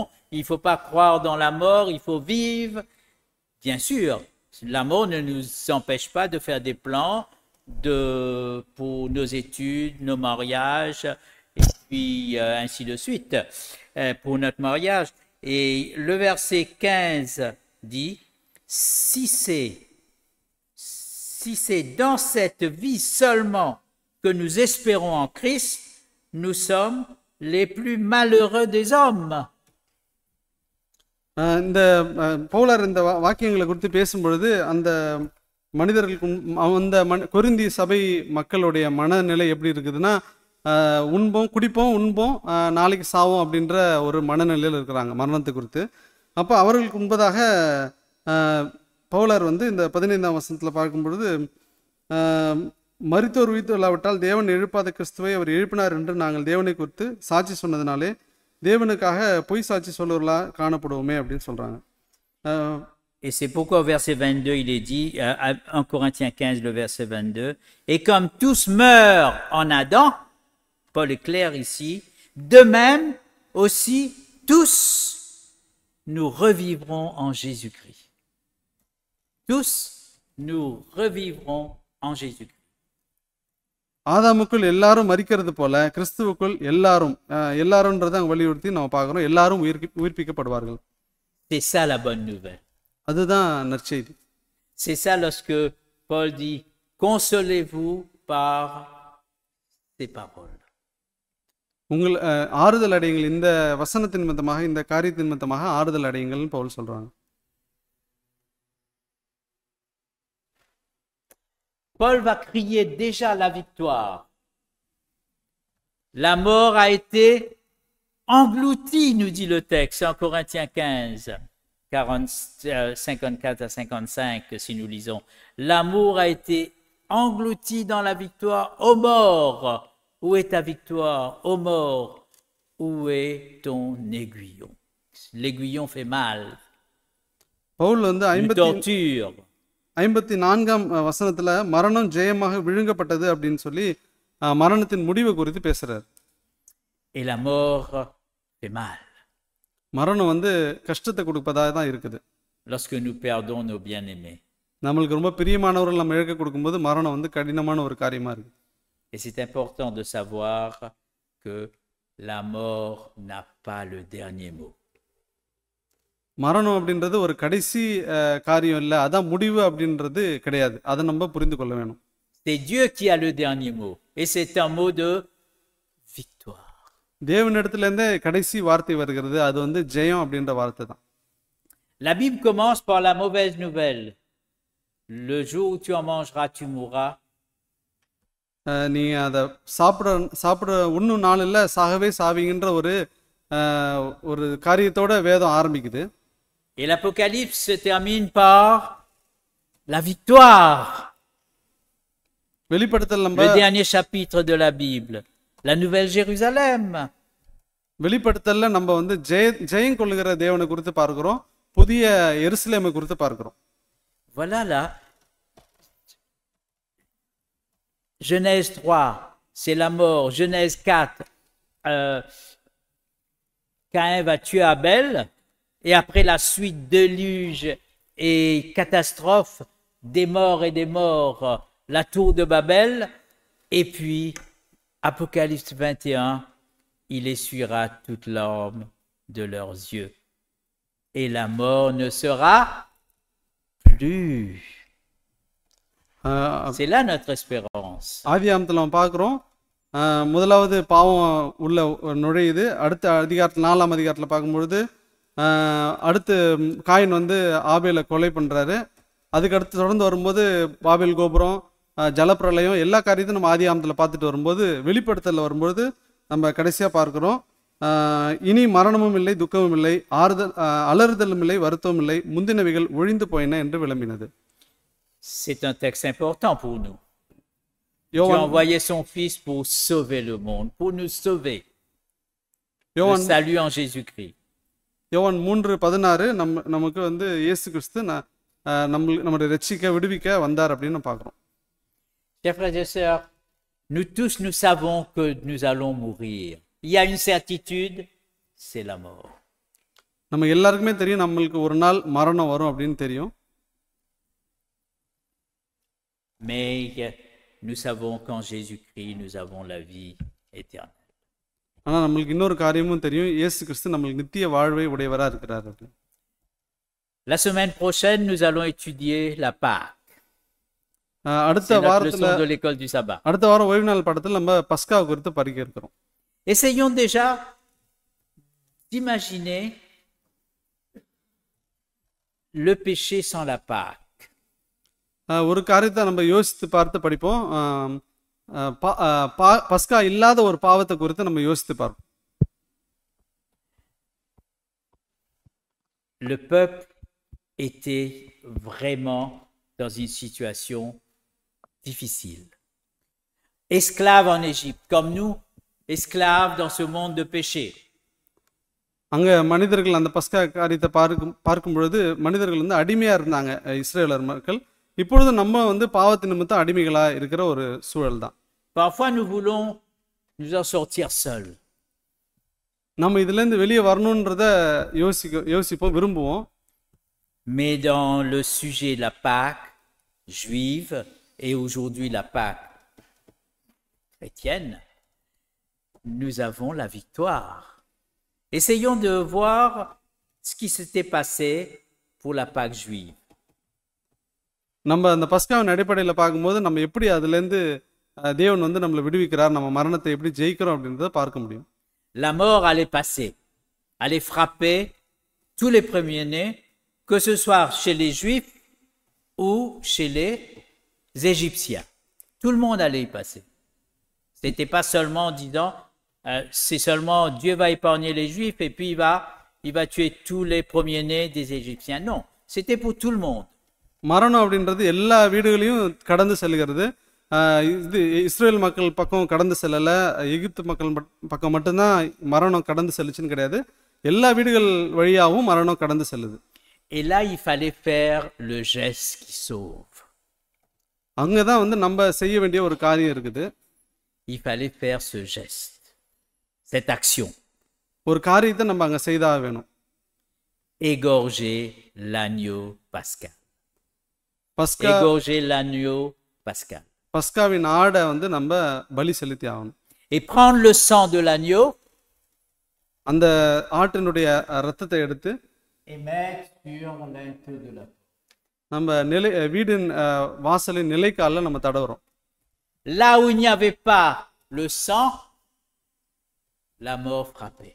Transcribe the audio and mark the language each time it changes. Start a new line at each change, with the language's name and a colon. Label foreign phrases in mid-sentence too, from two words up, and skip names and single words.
French: Il ne faut pas croire dans la mort, il faut vivre. Bien sûr, la mort ne nous empêche pas de faire des plans pour nos études, nos mariages, et puis ainsi de suite, pour notre mariage. Et le verset 15 dit, si c'est dans cette vie seulement que nous espérons en Christ, nous sommes les plus malheureux des hommes.
Tamil: இந்த பவுலார் இந்த வாக்கியங்களை குறித்து பேசும்பொழுது அந்த மனிதர்களுக்கு அந்த கொரிந்தி சபை மக்களுடைய மனநிலை எப்படி இருக்குதுன்னா உண்போம் குடிப்போம் உண்போம் நாளைக்கு சாவோம் அப்படின்ற ஒரு மனநிலையில் இருக்கிறாங்க மரணத்தை குறித்து. அப்போ அவர்களுக்கு முன்பதாக பவுலார் வந்து இந்த 15ஆம் வசனத்தில் பார்க்கும்பொழுது மரித்தோர் உயிர்த்து இல்லாவிட்டால் தேவன் எழுப்பாத கிறிஸ்துவை அவர் எழுப்பினார் என்று நாங்கள் தேவனை குறித்து சாட்சி சொன்னதுனாலே தேவனுக்காக பொய் சாட்சி சொல்லுவர்களா காணப்படுவோமே அப்படின்னு சொல்றாங்க.
French: Et c'est pourquoi au verset 22, il est dit, 1 Corinthiens 15, le verset 22, « Et comme tous meurent en Adam, » Paul est clair ici, « de même aussi tous nous revivrons en Jésus-Christ. » Tous nous revivrons en Jésus-Christ.
Tamil: ஆதாமுக்குள் எல்லாரும் மரிக்கிறது போல கிறிஸ்துவுக்குள் எல்லாரும்ன்றதை வலியுறுத்தி நம்ம பார்க்கிறோம். எல்லாரும் உயிர்ப்பிக்கப்படுவார்கள்.
French: C'est ça la bonne nouvelle.
Tamil: அதுதான் நற்செய்தி.
French: C'est ça lorsque Paul dit, consolez-vous par ces paroles.
Tamil: உங்கள் ஆறுதல் அடையுங்கள், இந்த வசனத்தின் நிமித்தமாக, இந்த காரியத்தின் நிமித்தமாக ஆறுதல் அடையுங்கள்னு பவுல் சொல்றாங்க.
French: Paul va crier déjà la victoire. La mort a été engloutie, nous dit le texte, en Corinthiens 15, 54 à 55, si nous lisons. L'amour a été englouti dans la victoire. Ô mort, où est ta victoire? Ô mort, où est ton aiguillon? L'aiguillon fait mal.
Tamil: பவுல் வந்து
French: Une torture.
Tamil: 54ஆம் வசனத்துல மரணம் ஜெயமாக விழுங்கப்பட்டது அப்படின்னு சொல்லி மரணத்தின் முடிவு குறித்து பேசுறார்.
French: Et la mort fait mal.
Tamil: மரணம் வந்து கஷ்டத்தை கொடுப்பதாக தான் இருக்குது.
French: Lorsque nous perdons nos bien-aimés.
Tamil: நம்மளுக்கு ரொம்ப பிரியமானவர்கள் நம்ம இழக்க கொடுக்கும்போது மரணம் வந்து கடினமான ஒரு காரியமா இருக்கு.
French: Et c'est important de savoir que la mort n'a pas le dernier mot.
Tamil: மரணம் அப்படின்றது ஒரு கடைசி காரியம் இல்லை, அதான் முடிவு அப்படின்றது கிடையாது. அதை நம்ம புரிந்து கொள்ள வேணும்.
French: C'est Dieu qui a le dernier mot. Et c'est un mot de victoire.
Tamil: தேவனிடத்துல இருந்தே கடைசி வார்த்தை வருகிறது, அது வந்து ஜெயம் அப்படின்ற வார்த்தை தான்.
French: La Bible commence par la mauvaise nouvelle. Le jour où tu en mangeras, tu mourras.
Tamil: நீ அதை சாப்பிட இன்னும் நாள் இல்லை, சாகவே சாவீங்கன்ற ஒரு காரியத்தோட வேதம் ஆரம்பிக்குது.
French: Et l'Apocalypse se termine par la victoire.
Tamil: வெளிப்படுத்தல் நம்ம
French: Le dernier chapitre de la Bible, la Nouvelle Jérusalem.
Tamil: வெளிப்படுத்தல்ல நம்ம வந்து ஜெயம் கொள்ளுகிற தேவனை குறித்து பார்க்கிறோம், புதிய எருசலேமை குறித்து பார்க்கிறோம்.
French: Voilà là. Genèse 3, c'est la mort. Genèse 4, Caïn va tuer Abel. Et après la suite déluge et catastrophe, des morts et des morts, la tour de Babel. Et puis, Apocalypse 21, il essuiera toute larme de leurs yeux. Et la mort ne sera plus. C'est là notre espérance.
Tamil: ஆதியாகமத்துல நம்ம பார்க்கிறோம், முதலாவது பாவம் உள்ள நுழையுது. அடுத்த அதிகாரத்தில் 4ஆம் அதிகாரத்தில் பார்க்கும்பொழுது அடுத்து காயின் வந்து ஆபேலை கொலை பண்றாரு. அதுக்கு அடுத்து தொடர்ந்து வரும்போது பாபேல் கோபுரம், ஜலப்பிரளயம், எல்லா காரியத்தையும் நம்ம ஆதியாகமத்தில் பார்த்துட்டு வரும்போது வெளிப்படுத்தல வரும்போது நம்ம கடைசியா பார்க்கிறோம், இனி மரணமும் இல்லை, துக்கமும் இல்லை, அலறுதலும் இல்லை, வருத்தமும் இல்லை, முந்தினவைகள் ஒழிந்து போயின என்று விளம்பினது.
French: C'est un texte important pour nous. Dieu a envoyé son Fils pour sauver le monde, pour nous sauver. Le salut en Jésus-Christ.
Tamil: யோவான் 3:16 நமக்கு வந்து இயேசு கிறிஸ்து நம்மளை ரட்சிக்க விடுவிக்க வந்தார் அப்படின்னு பார்க்கிறோம்.
French: Chers frères et sœurs, nous tous nous savons que nous allons mourir. Il y a une certitude, c'est la mort.
Tamil: நம்ம எல்லாருக்குமே தெரியும் நம்மளுக்கு ஒரு நாள் மரணம் வரும் அப்படின்னு தெரியும்.
French: Mais nous savons qu'en Jésus-Christ nous avons la vie éternelle.
Tamil: ஆனா நம்மளுக்கு இன்னொரு காரியமும் தெரியும், இயேசு கிறிஸ்து நம்மளுக்கு நித்திய வாழ்வை உடையவரா இருக்கிறார்.
French: La semaine prochaine, nous allons étudier la Pâque.
Tamil: அடுத்த வாரத்துல
French: de l'école du sabbat.
Tamil: அடுத்த வாரம் ஓய்வு நாள் பாடத்தில் நம்ம பஸ்கா குறித்து படிக்க இருக்கிறோம்.
French: Essayons déjà d'imaginer le péché sans la Pâque.
Tamil: ஒரு காரியத்தை நம்ம யோசித்து பார்த்து படிப்போம். பஸ்கா இல்லாத ஒரு பாவத்தை குறித்து நம்ம யோசித்து பார்ப்போம்.
French: Le peuple était vraiment dans une situation difficile. Esclaves en Égypte, comme nous, esclaves dans ce monde de péché.
Tamil: அங்க மனிதர்கள் அந்த பஸ்கா காரியத்தை பார்க்கும் பொழுது மனிதர்கள் வந்து அடிமையா இருந்தாங்க, இஸ்ரேலர் மக்கள். இப்பொழுது நம்ம வந்து பாவத்தின் நிமித்தம் அடிமைகளா இருக்கிற ஒரு சூழல் தான்.
French: Parfois nous voulons nous en sortir seuls.
Tamil: நம்ம இதுல இருந்து வெளியே வரணும்ன்றத யோசிப்போம், விரும்புவோம்.
French: Mais dans le sujet de la Pâque juive et aujourd'hui la Pâque chrétienne, nous avons la victoire. Essayons de voir ce qui s'était passé pour la Pâque juive.
Tamil: நம்ம அந்த பஸ்காவின் அடிப்படையில் பார்க்கும்போது நம்ம எப்படி அதுலேருந்து தேவன் வந்து நம்மளை விடுவிக்கிறார், நம்ம மரணத்தை எப்படி ஜெயிக்கிறோம் அப்படின்றத பார்க்க முடியும்.
French: La mort allait passer, allait frapper tous les premiers-nés, que ce soit chez les Juifs ou chez les Égyptiens. Tout le monde allait y passer. Ce n'était pas seulement en disant, c'est seulement Dieu va épargner les Juifs et puis il va tuer tous les premiers-nés des Égyptiens. Non, c'était pour tout le monde.
Tamil: மரணம் அப்படின்றது எல்லா வீடுகளையும் கடந்து செல்கிறது. இது இஸ்ரேல் மக்கள் பக்கம் கடந்து செல்லலை, எகிப்து மக்கள் பக்கம் மட்டும்தான் மரணம் கடந்து செல்லுச்சுன்னு கிடையாது, எல்லா வீடுகள் வழியாகவும் மரணம் கடந்து செல்லுது.
French: Et là, il fallait faire le geste qui sauve.
Tamil: அங்கே தான் வந்து நம்ம செய்ய வேண்டிய ஒரு காரியம் இருக்குது.
French: Il fallait faire ce geste, cette action.
Tamil: ஒரு காரியத்தை நம்ம அங்கே செய்தாக வேணும்.
French: Égorger l'agneau pascal.
Tamil: பஸ்கா
French: Égorger l'agneau pascal.
Tamil: பஸ்காவின் ஆடை வந்து நம்ம பலி செலுத்தி ஆகணும்.
French: Et prendre le sang de l'agneau
Tamil: அந்த ஆட்டினுடைய ரத்தத்தை எடுத்து
French: et mettre sur l'inteau de la
Tamil: நம்ம வீடின் வாசலின் நிலைக்கால நம்ம தடவுறோம்.
French: Là où il n'y avait pas le sang, la mort frappait.